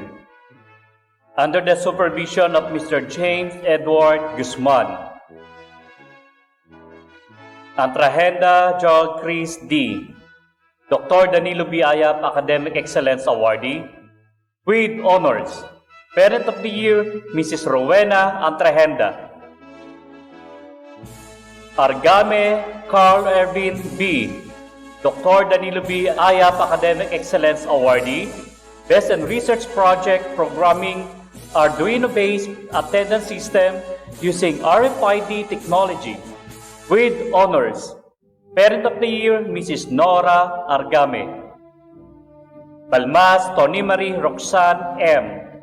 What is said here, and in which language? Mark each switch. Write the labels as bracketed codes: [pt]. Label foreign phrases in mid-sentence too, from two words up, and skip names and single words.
[en] Under the supervision of Mr. James Edward Guzman. Antrahenda Joel Chris D. Dr. Danilo B. Ayap, Academic Excellence Awardee, with honors. Parent of the Year, Mrs. Rowena Antrahenda. Argame Carl Ervin B. Dr. Danilo B. Ayap, Academic Excellence Awardee, Best in Research Project Programming Arduino-based attendance system using RFID technology, with honors. Parent of the Year, Mrs. Nora Argame. Palmas Tony Marie Roxanne M.